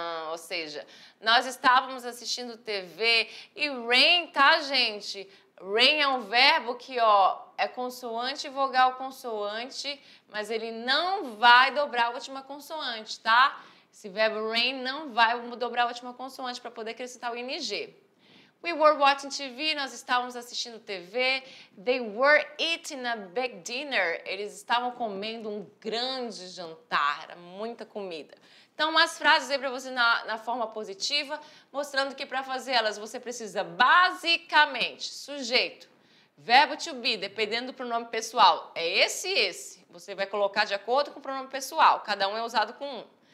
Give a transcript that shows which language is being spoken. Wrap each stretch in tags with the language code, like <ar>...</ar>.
<pt>Ou seja, nós estávamos assistindo TV e rain, tá, gente? Rain é um verbo que, ó, é consoante e vogal consoante, mas ele não vai dobrar a última consoante, tá? Esse verbo rain não vai dobrar a última consoante para poder acrescentar o ing.</pt> <en>We were watching TV,</en> <pt>nós estávamos assistindo TV.</pt> <en>They were eating a big dinner.</en> <pt>Eles estavam comendo um grande jantar, era muita comida. Então, umas frases aí para você na forma positiva, mostrando que para fazer elas você precisa basicamente sujeito, verbo to be, dependendo do pronome pessoal. É esse e esse. Você vai colocar de acordo com o pronome pessoal. Cada um é usado com um.</pt>